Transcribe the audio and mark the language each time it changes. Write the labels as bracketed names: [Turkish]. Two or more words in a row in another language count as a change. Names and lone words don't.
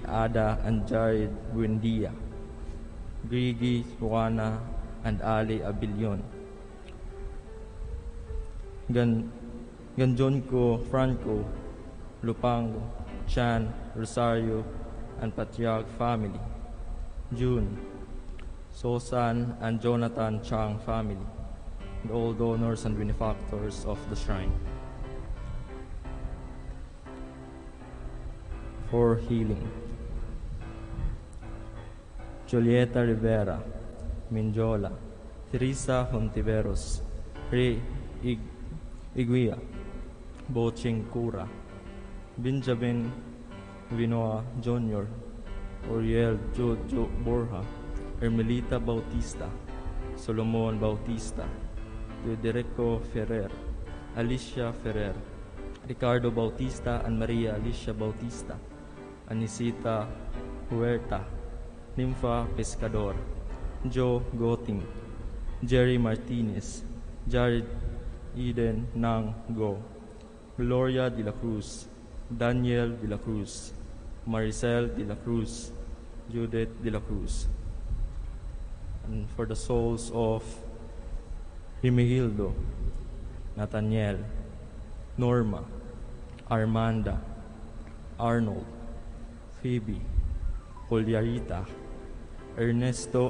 [English] Ada and Jared Buendia, Grigi Juana and Ali Abilion, Ganjonco Franco, Lupango, Chan, Rosario, and Patriarch family, June, Sosan and Jonathan Chang family, and all donors and benefactors of the shrine. For healing, Julieta Rivera, Minjola, Teresa Hontiveros, Ray Iguia, Boching Cura, Benjamin Vinoa Jr., Oriel Jojo Borja, Ermelita Bautista, Solomon Bautista, Teoderico Ferrer, Alicia Ferrer, Ricardo Bautista and Maria Alicia Bautista, Anisita Huerta, Nympha Pescador, Joe Goting, Jerry Martinez, Jared Eden Nang Go, Gloria de la Cruz, Daniel de la Cruz, Maricel de la Cruz, Judith de la Cruz. And for the souls of Rimigildo, Nathaniel, Norma, Armanda, Arnold, Phoebe, Juliarita, Ernesto